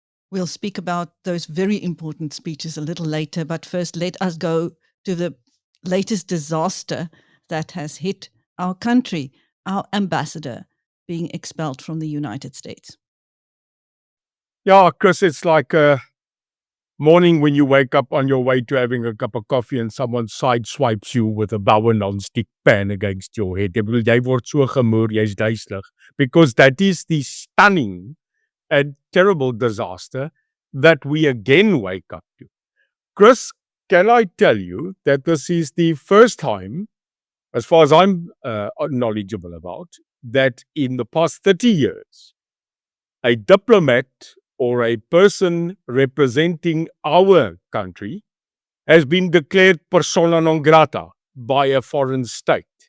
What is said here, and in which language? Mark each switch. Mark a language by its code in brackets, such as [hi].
[en] We'll speak about those very important speeches a little later, but first let us go to the latest disaster that has hit our country, our ambassador being expelled from the United States. Yeah, Chris, it's like a morning when you wake up on your way to having a cup of coffee and someone sideswipes you with a boue non-stick pan against your head. [af] Jy word so gemoer, jy's duiselig. [en] Because that is the stunning and terrible disaster that we again wake up to. Chris, can I tell you that this is the first time, as far as I'm knowledgeable about, that in the past 30 years, a diplomat or a person representing our country has been declared persona non grata by a foreign state.